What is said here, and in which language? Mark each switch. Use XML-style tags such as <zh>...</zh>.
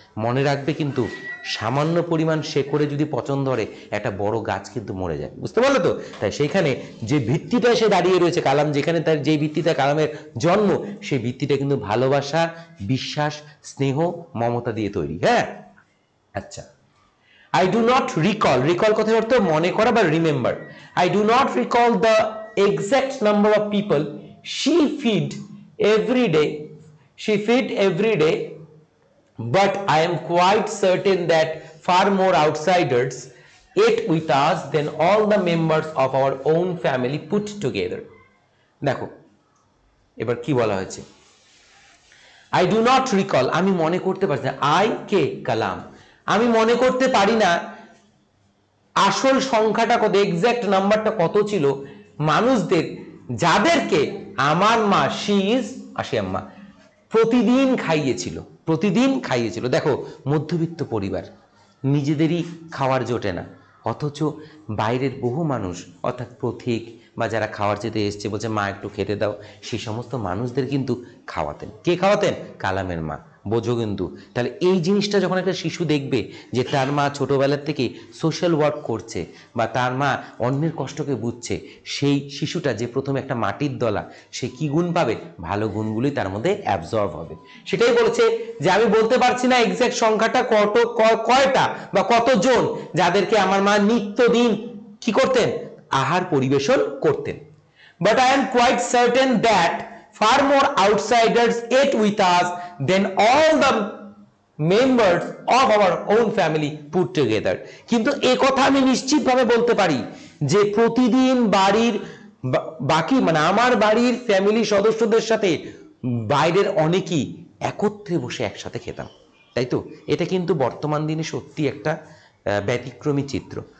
<bn>মনে রাখবে কিন্তু সামান্য পরিমাণ শেকড়ে যদি পচন ধরে একটা বড় গাছ কিন্তু মরে যায়, বুঝতে পারলো তো? তাই সেইখানে যে ভিত্তিটা সে দাঁড়িয়ে রয়েছে কালাম, যেখানে তার যে ভিত্তিটা কালামের জন্ম, সেই ভিত্তিটা কিন্তু ভালোবাসা, বিশ্বাস, স্নেহ, মমতা দিয়ে তৈরি। হ্যাঁ, আচ্ছা,</bn> <en>I do not recall,</en> <bn>recall কথার অর্থ মনে করা বা remember.</bn> <en>I do not recall the exact number of people she feed every day. She feed every day, but I am quite certain that far more outsiders ate with us than all the members of our own family put together.</en> <bn>দেখো এবার কি বলা হয়েছে,</bn> <en>I do not recall,</en> <bn>আমি মনে করতে পারছি না, I কে কালাম, আমি মনে করতে পারি না আসল সংখ্যাটা কত, এক্সাক্ট নাম্বারটা কত ছিল মানুষদের যাদেরকে আমার মা,</bn> <en>she is Ashiyamma,</en> <bn>প্রতিদিন খাইয়েছিল, প্রতিদিন খাইয়েছিল। দেখো মধ্যবিত্ত পরিবার, নিজেদেরই খাওয়ার জোটে না, অথচ বাইরের বহু মানুষ অর্থাৎ পথিক বা যারা খাওয়ার চেতে এসছে বলছে মা একটু খেতে দাও, সেই সমস্ত মানুষদের কিন্তু খাওয়াতেন। কে খাওয়াতেন? কালামের মা। বোঝো কিন্তু তাহলে এই জিনিসটা যখন একটা শিশু দেখবে যে তার মা ছোটবেলার থেকে সোশ্যাল ওয়ার্ক করছে বা তার মা অন্যের কষ্টকে বুঝছে, সেই শিশুটা যে প্রথমে একটা মাটির দলা, সে কি গুণ পাবে? ভালো গুণগুলি তার মধ্যে অ্যাবজর্ব হবে। সেটাই বলছে যে আমি বলতে পারছি না এক্সাক্ট সংখ্যাটা কয়টা বা কতজন যাদেরকে আমার মা নিত্যদিন কি করতেন? আহার পরিবেশন করতেন।</bn> <en>But I am quite certain that far more outsiders ate with us than all the members of our own family put together.</en> <bn>কিন্তু এই কথা আমি নিশ্চিতভাবে বলতে পারি যে প্রতিদিন বাড়ির বাকি মানে আমার বাড়ির ফ্যামিলি সদস্যদের সাথে বাইরের অনেকেই একত্রে বসে একসাথে খেতাম, তাই তো? এটা কিন্তু বর্তমান দিনে সত্যি একটা ব্যতিক্রমী চিত্র।</bn>